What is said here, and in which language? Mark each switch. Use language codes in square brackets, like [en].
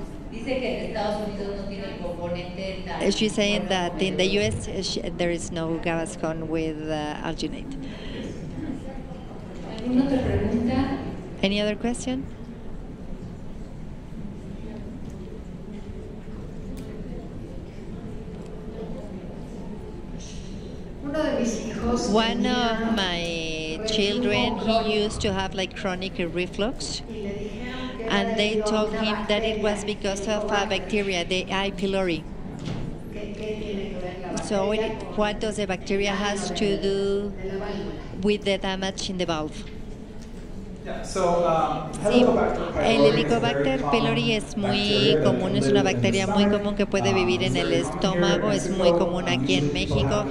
[es] Dice que en Estados Unidos no tiene el componente tal. [en] She's saying that in the US there is no Gaviscon with alginate. [es] ¿Alguna otra pregunta? [en] Any other question? One of my children, he used to have like chronic reflux, and they told him that it was because of a bacteria, the E. pylori. So what does the bacteria has to do with the damage in the valve? [es] Sí, el Helicobacter pylori es muy común, es una bacteria muy común que puede vivir en el estómago, es muy común aquí en México.